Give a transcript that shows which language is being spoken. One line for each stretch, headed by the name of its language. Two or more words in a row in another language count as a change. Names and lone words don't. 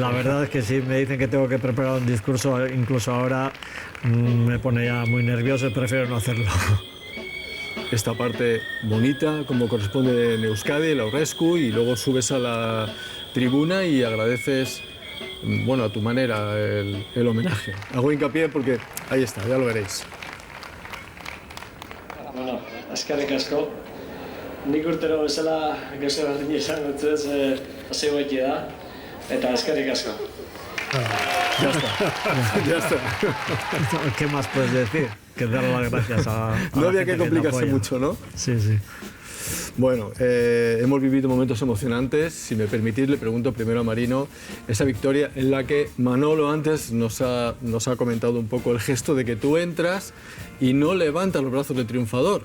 Spanish: La verdad es que sí, me dicen que tengo que preparar un discurso, incluso ahora me pone ya muy nervioso y prefiero no hacerlo. Esta parte bonita, como corresponde en Euskadi, el Aurrescu, y luego subes a la tribuna y agradeces, bueno, a tu manera, el homenaje. Hago hincapié porque ahí está, ya lo veréis.
Basque: Bueno, eskerrik asko. Nik urtero bezala gauza berdin izan dut, hasi goiti da, eta eskerrik asko.
Spanish: Ya está, ya está. ¿Qué más puedes decir? Que dar las gracias a no había que complicarse mucho, ¿no? Sí, sí. Bueno, hemos vivido momentos emocionantes. Si me permitís, le pregunto primero a Marino esa victoria en la que Manolo antes nos ha comentado un poco el gesto de que tú entras y no levantas los brazos de triunfador.